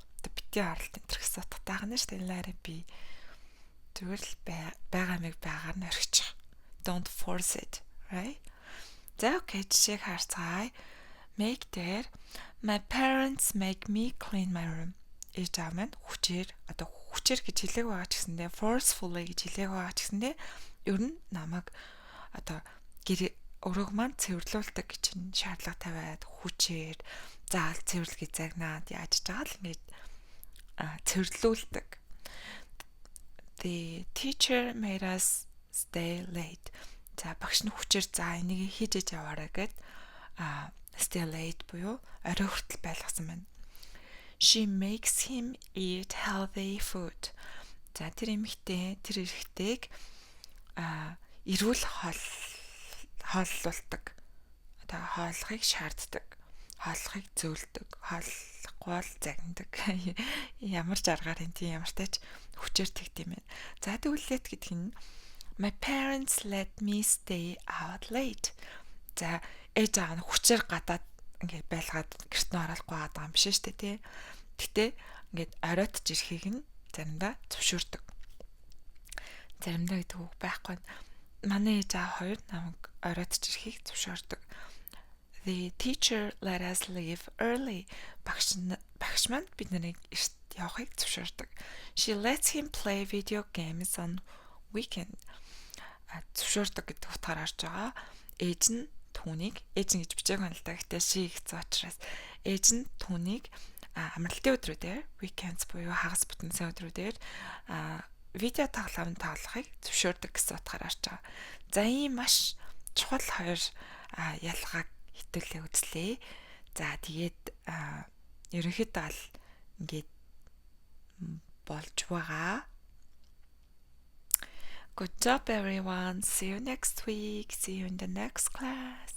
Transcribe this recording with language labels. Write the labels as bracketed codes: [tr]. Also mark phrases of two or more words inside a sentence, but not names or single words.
[mn] Одоо битгий оролт энэ төр гэсэн утгатай байна шүү дээ. [en] Let it be. [mn] Зүгээр л байгаа мэг байгаар нь орхиж. [en] Don't force it, right? [mn] За окей, жишээг харцгаая. [en] Make there. My parents make me clean my room. [mn] Ээж аав маань хүчээр гэж хэлээг байгаа ч гэсэндээ forcefully гэж хэлээг байгаа ч гэсэндээ ер нь намайг одоо өрөөг маань цэвэрлүүлдэг гэж шаардлага тавиад хүчээр заал цэвэрлэгээ загнаад яаж байгаа л ингэж цэвэрлүүлдэг. [en] The teacher made us stay late. [mn] За багш нь хүчээр за энийг хийж яваарай гэд [en] stay late [mn] буюу орой хүртэл байлгасан байна. [en] She makes him eat healthy food. [mn] За тэр эрэгтэйг эрүүл хооллуулдаг. Одоо хооллохыг шаарддаг. Хооллохыг зөөлдөг. Хооллохгүй бол загнадаг. Ямар ч аргаар энэ тийм ямар тач хүчээр тэгт юм байна. За тэгвэл let гэдэг нь [en] My parents let me stay out late. [mn] За ээж аав нь хүчээр гадаад ингээд байлгаад гэрт нь орохгүй байгаа юм биш шүү дээ тий. Гэтэ ингээд оройтж ирэхийг нь заримдаа зөвшөөрдөг. Заримдаа гэдэг үг байхгүй. Манай ээж аав хоёр намайг оройтж ирэхийг зөвшөөрдөг. [en] The teacher let us leave early. [mn] Багш маань бид нарыг эрт явахыг зөвшөөрдөг. [en] She lets him play video games on weekend. [mn] Зөвшөөрдөг гэдэг утгаар орж байгаа. Ээж нь гэж бичээг байна л да. Гэтэ she гэсэн учраас ээж нь түүнийг амралтын өдрүүдээр weekends буюу хагас бүтэнсийн өдрүүдээр видео тоглохыг зөвшөөрдөг гэсэн утгаар орж байгаа. За ийм маш чухал хоёр ялгааг хитүүлээ үзлээ. За тэгээд ерөнхийдөө л ингээд болж байгаа. [en] Good job everyone. See you next week. See you in the next class.